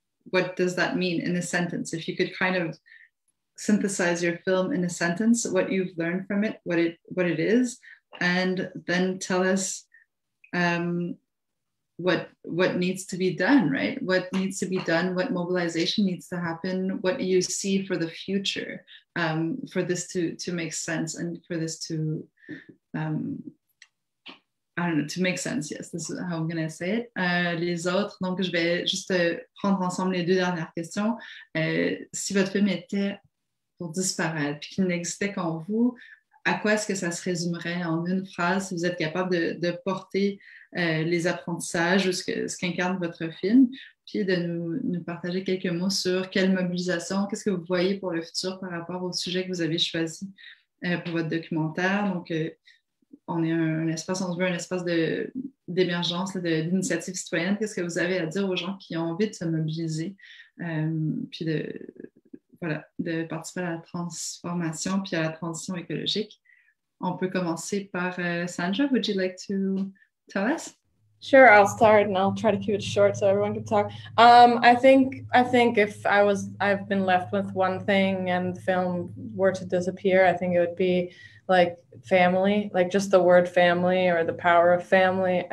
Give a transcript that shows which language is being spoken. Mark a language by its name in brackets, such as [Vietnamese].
[English] What does that mean in a sentence? If you could kind of synthesize your film in a sentence, what you've learned from it, what it is, and then tell us what needs to be done, right? What needs to be done, what mobilization needs to happen, what you see for the future, for this to make sense, and for this to to make sense. Yes, this is how I'm going to say it. [French] Les autres, donc je vais juste prendre ensemble les deux dernières questions. Si votre film était pour disparaître, puis qu'il n'existait qu'en vous, à quoi est-ce que ça se résumerait en une phrase, si vous êtes capable de porter les apprentissages ou ce qu'incarne votre film, puis de nous partager quelques mots sur quelle mobilisation, qu'est-ce que vous voyez pour le futur par rapport au sujet que vous avez choisi pour votre documentaire. Donc, on est un espace, on se veut un espace d'émergence, d'initiative citoyenne. Qu'est-ce que vous avez à dire aux gens qui ont envie de se mobiliser, puis de participer à la transformation puis à la transition écologique? On peut commencer par Sandra. [English] Would you like to tell us? Sure, I'll start and I'll try to keep it short so everyone can talk. I think if I've been left with one thing and the film were to disappear, I think it would be like family, like just the word family or the power of family.